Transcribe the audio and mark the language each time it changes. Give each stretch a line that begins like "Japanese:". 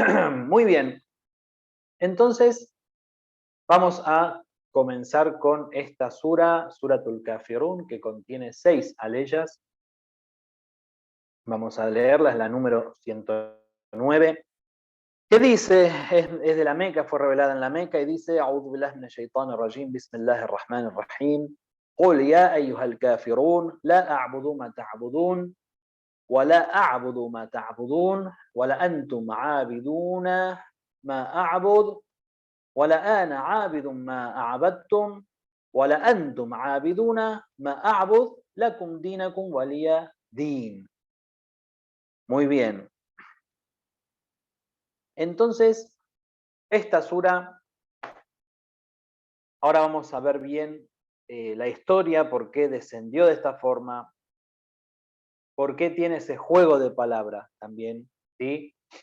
Spanish: Muy bien. Entonces, vamos a comenzar con esta sura, Suratul Kafirun, que contiene 6 aleyas. Vamos a leerla, es la número 109. ¿Qué dice? Es de la Meca, fue revelada en la Meca y dice:
Arabic: A'udhu billahi minash shaitanir rajim, bismillahir rahmanir rahim. قل يا أيها الكافرون لا أعبد ما تعبدون ولا أعبد ما تعبدون ولا أنتم عابدون ما أعبد ولا أنا عابد ما أعبدتم ولا أنتم عابدون ما أعبد لكم دينكم ولي دين.
Spanish: Muy bien. Entonces, esta sura, ahora vamos a ver bien la historia, por qué descendió de esta forma, por qué tiene ese juego de palabras también, ¿sí?